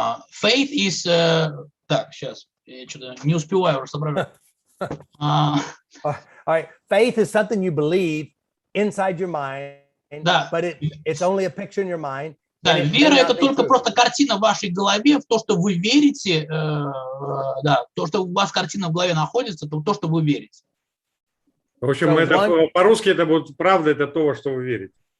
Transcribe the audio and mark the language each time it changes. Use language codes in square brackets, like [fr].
[en] Faith is [ru] так, сейчас я что-то не успеваю уже соображать. [en] All right, faith is something you believe inside your mind, but it's only a picture in your mind. [ru] Да, вера это только просто картина в вашей голове, в то, что вы верите, да, то, что у вас картина в голове находится, то, что вы верите. В общем, это по-русски это будет правда, это то, во что вы верите.